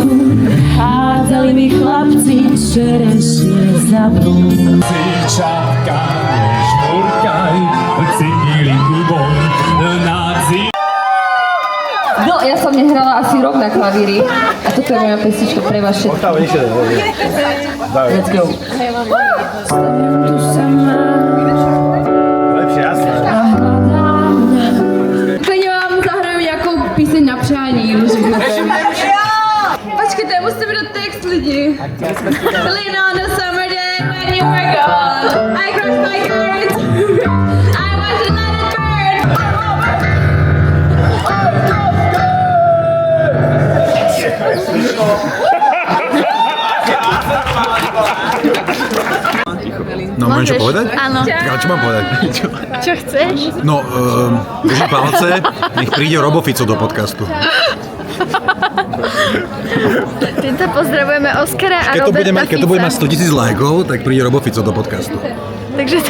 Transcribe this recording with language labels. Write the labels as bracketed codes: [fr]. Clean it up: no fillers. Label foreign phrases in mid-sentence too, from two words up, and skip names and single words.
[sk] Hádzali mi chlapci čerešne za blúd. Čapka, nežmurkaj, cíli klubom na No, ja som nehrala asi rok na klavíri. A toto je moja pesnička pre vás všetkých. [en] Let's go. [sk] Lepšie, jasné. [cs] Klidně vám zahraju nějakou píseň na přání. Počkejte, musíme dát text lidi. [en] Lean on a summer day when you were gone. I crushed my heart. I want to let it burn. [sk] No, mám čo povedať? Áno. Ja, čo mám povedať? Čo chceš? No, držím palce, nech príde Robo Fico do podcastu. Týmto pozdravujeme Oskara a Keď to bude Roberta mať, keď to bude mať Fica. 100 000 lajkov, tak príde Robo Fico do podcastu. Takže to...